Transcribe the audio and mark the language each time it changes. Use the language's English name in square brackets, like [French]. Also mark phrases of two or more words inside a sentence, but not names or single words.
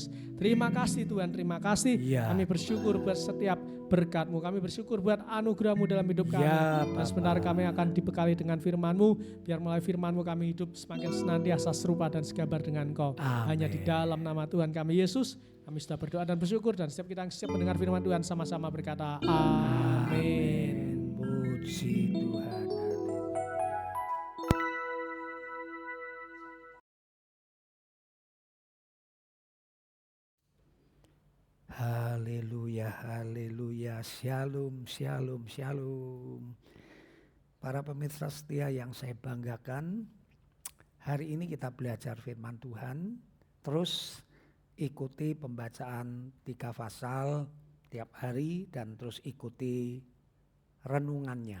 [Indonesian] Terima kasih Tuhan, terima kasih. Kami bersyukur buat setiap berkat-Mu, kami bersyukur buat anugerah-Mu dalam hidup kami. Dan sebentar kami akan dibekali dengan firman-Mu, biar melalui firman-Mu kami hidup semakin senantiasa serupa dan segambar dengan Engkau. Hanya di dalam nama Tuhan kami Yesus, kami sudah berdoa dan bersyukur. Dan setiap kita yang siap mendengar firman Tuhan sama-sama berkata amin. Puji Tuhan. Haleluya, haleluya, shalom, shalom, shalom. Para pemirsa setia yang saya banggakan, hari ini kita belajar firman Tuhan, terus ikuti pembacaan 3 pasal tiap hari dan terus ikuti renungannya.